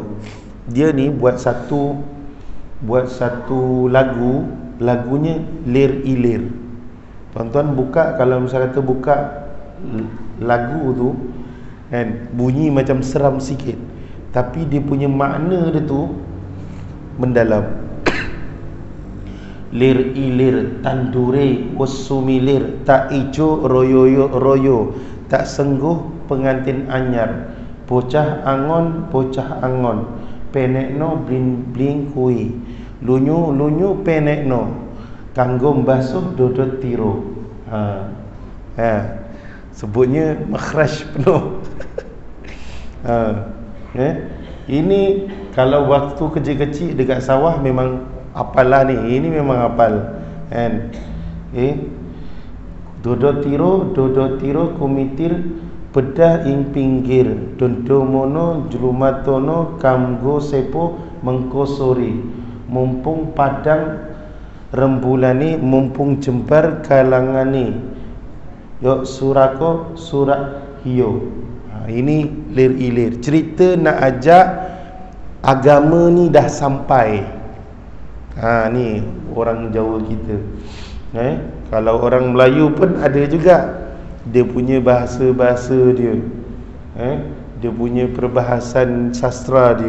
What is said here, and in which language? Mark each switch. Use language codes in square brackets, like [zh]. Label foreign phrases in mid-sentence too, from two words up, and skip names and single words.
[ms] Dia ni buat satu lagunya Lir Ilir. Tuan-tuan buka, kalau misalnya kata buka lagu tu bunyi macam seram sikit, tapi dia punya makna dia tu mendalam. [jv] Lir ilir tandure usumilir, tak ijo royo tak sengguh pengantin anyar, bocah angon penekno bling kui, lunyu penekno kanggo basuh dodot tiro. [ms] Sebutnya makhraj penuh. Ini kalau waktu kecil-kecil dekat sawah memang hafal lah ni. Ini memang hafal kan. [jv] Dodot tiro kumitir pedah ing pinggir, dondomono jlumatono kamgo sepo mengkosori, mumpung padang rembulani, mumpung jembar kalangani, yok surako surak hiyo. [ms] Ini Lir Ilir. Cerita nak ajak agama ni dah sampai. Ni orang Jawa kita. Kalau orang Melayu pun ada juga, dia punya bahasa-bahasa dia. Dia punya perbahasan sastra dia.